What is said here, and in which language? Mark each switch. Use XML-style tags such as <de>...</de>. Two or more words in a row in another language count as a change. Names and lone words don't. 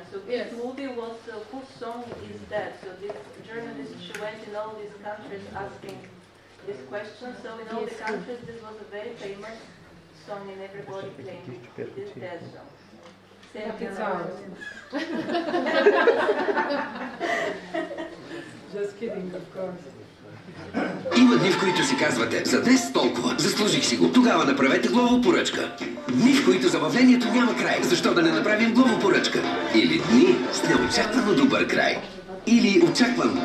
<en>So this movie was, whose song is that? So this journalist, she went in all these countries asking this question. So in all the countries, this was a very famous song, and everybody claimed this is their song. It's ours. Just kidding, of course.</en> <bg>Има дни, в които си казвате, за днес толкова, заслужих си го. Тогава направете главопоръчка. Дни, в които забавлението няма край. Защо да не направим главопоръчка? добър край. Или очаквам.</bg>